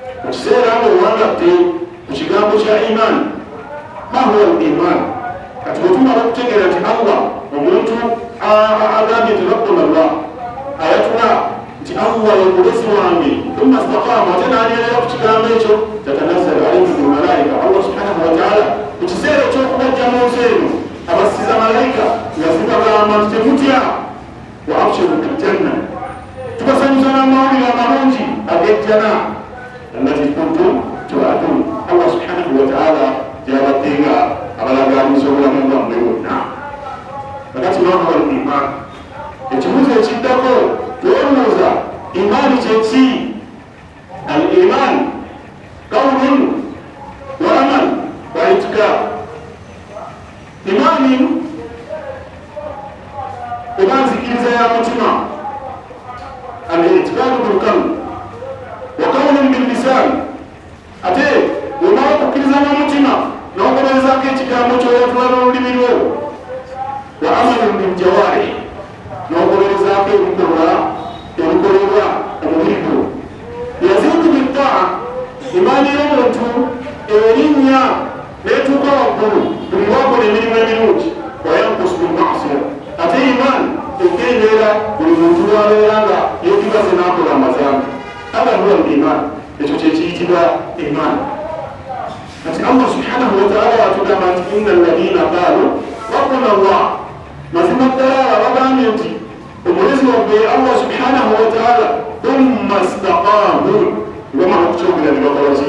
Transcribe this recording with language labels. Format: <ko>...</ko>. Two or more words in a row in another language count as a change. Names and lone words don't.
<lg>ekiseera nga owangatte ku kigambo kya iman.</lg> <ar>ما هو الإيمان?</ar> <lg>kati bwetumala okutegeera nti Allah omuntu agambye nti</lg> <ar>ربنا الله,</ar> <lg>ayatula nti Allah ye mulezi wange,</lg> <ar>ثم استقاما,</ar> <lg>ate n'anywerera ku kigambo ekyo,</lg> <ar>تتنزل عليهم الملائكة.</ar> <lg>Allah</lg> <ar>سبحانه وتعالى</ar> <lg>ku kiseera eky'okubajja mu nsi eno abasiza malayika nga zibagamba nti temutya,</lg> <ar>وأبشروا بالجنة,</ar> <lg>tubasanyusa n'amawulire amalungi ag'ejjana</lg> <ar>التي كنتم توعدون.</ar> <lg>Allah</lg> <ar>سبحانه وتعالى</ar> <lg>gy'abadde nga abalagaaniza obulamu bwammwe bwonna.</lg> <ar>Kakati ما هو الإيمان?</ar> <lg>Ekibuuzo ekiddako twolowooza imaani kyeki?</lg> <ar>الإيمان قول وعمل واعتقاد.</ar> <lg>Imaani oba nzikiriza ya mutima,</lg> <ar>الاعتقاد بالقلب وقول باللسان.</ar> <lg>Ate omala okukkiriza n'omutima n'ogoberezaako ekigambo ky'oyatula n'olulimi lwo,</lg> <ar>وعمل بالجوارح,</ar> <lg>n'ogoberezaako ebikolebwa omubiri gwo.</lg> <ar>يزيد بالطاعة,</ar> <lg>imaani y'omuntu erinnya n'etuuka waggulu buli lwakola emirimu emirungi,</lg> <ar>وينقص بالمعصية.</ar> <lg>Ate imaani ekendeera buli muntu lwabeera nga yeekigaze n'akola amazambi.</lg> <ar>هذا هو الإيمان,</ar> <lg>ekyo kyekiyitibwa imaani. Kati Allah</lg> <ar>سبحانه وتعالى</ar> <lg>atugamba nti</lg> <ar>إن الذين قالوا ربنا الله,</ar> <lg>mazima ddala bagambye nti omulezi waffe Allah</lg> <ar>سبحانه وتعالى, ثم استقاموا,</ar> <lg>bamala okukyogera ne bakola ki?</lg>